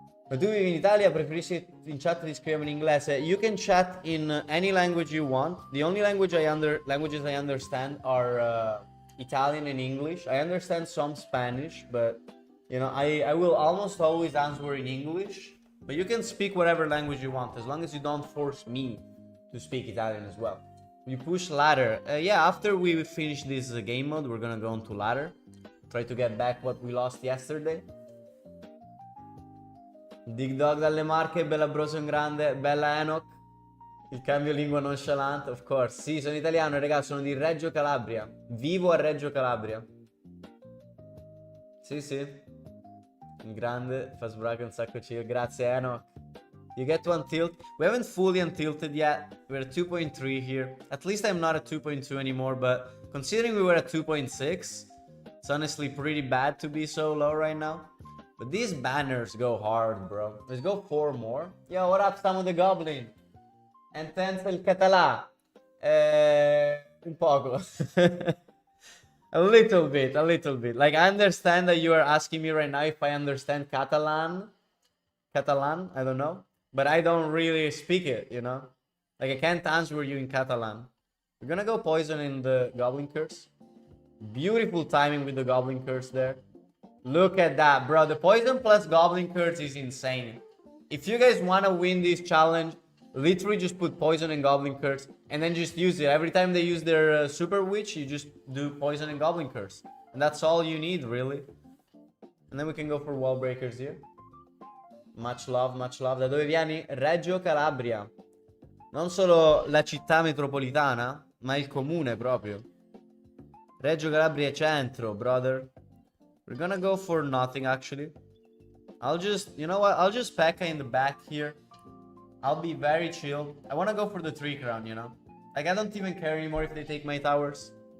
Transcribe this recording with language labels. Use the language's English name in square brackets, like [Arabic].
[Italian] Ma tu vivi in Italia, preferisci in chat di scrivere in inglese? [English] You can chat in any language you want. The only languages I understand are Italian and English. I understand some Spanish, but you know, I will almost always answer in English. But you can speak whatever language you want, as long as you don't force me to speak Italian as well. You push ladder. Yeah, after we finish this game mode, we're gonna go on to ladder. Try to get back what we lost yesterday. [Italian] Dig Dog dalle Marche, bella Broson grande, bella Enoch. Il cambio lingua nonchalante, [English] of course. [Italian] Sì, sono italiano, raga, sono di Reggio Calabria. Vivo a Reggio Calabria. Sì, sì. Il grande, fa sbracco un sacco chill. [English] Grazie Enoch. You get to untilt. We haven't fully untilted yet. We're at 2.3 here. At least I'm not at 2.2 anymore, but considering we were at 2.6, it's honestly pretty bad to be so low right now. But these banners go hard, bro. Let's go 4 more. Yo, what up, Samo the Goblin? [Catalan] Entenza il català. [Spanish] Un poco. [English] A little bit. Like, I understand that you are asking me right now if I understand Catalan. I don't know. But I don't really speak it, you know? Like, I can't answer you in Catalan. We're gonna go poison in the Goblin Curse. Beautiful timing with the Goblin Curse there. Look at that, bro. The poison plus Goblin Curse is insane. If you guys want to win this challenge, literally just put poison and Goblin Curse and then just use it. Every time they use their Super Witch, you just do poison and Goblin Curse. And that's all you need, really. And then we can go for wall breakers here. Much love, much love. [Italian] Da dove vieni? [English] Reggio Calabria. [Italian] Non solo la città metropolitana, ma il comune proprio. Reggio Calabria centro, brother. [English] We're gonna go for nothing, actually. I'll just, you know what? I'll just P.E.K.K.A in the back here. I'll be very chill. I wanna go for the 3 crown, you know? Like, I don't even care anymore if they take my towers.